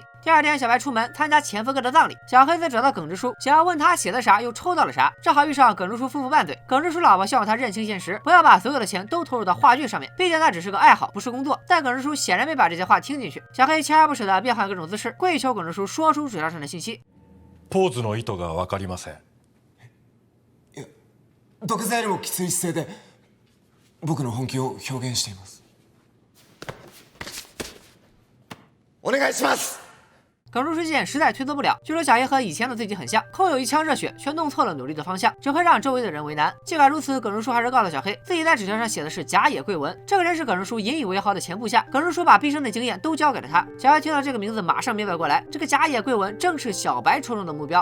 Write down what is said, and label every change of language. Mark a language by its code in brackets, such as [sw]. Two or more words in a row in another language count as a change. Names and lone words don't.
[zh] 第2天，小白出门参加前夫哥的葬礼，小黑则找到耿直叔，想要问他写的啥，又抽到了啥。正好遇上耿直叔夫妇拌嘴，耿直叔老婆希望他认清现实，不要把所有的钱都投入到话剧上面，毕竟那只是个爱好，不是工作。但耿直叔显然没把这些话听进去。小黑锲而不舍地变换各种姿势，跪求耿直叔说出纸条上的信息。 [ja] ポーズの意図が分かりません。いや、毒剤よりもきつい姿勢で僕の本気を表現しています。お願いします。 [zh] 耿直事件实在推脱不了，据说小黑和以前的自己很像，空有一腔热血，却弄错了努力的方向，只会让周围的人为难。尽管如此，耿直叔还是告诉小黑，自己在纸条上写的是甲野贵文，这个人是耿直叔引以为豪的前部下。耿直叔把毕生的经验都交给了他。小黑听到这个名字，马上明白过来，这个甲野贵文正是小白抽中的目标。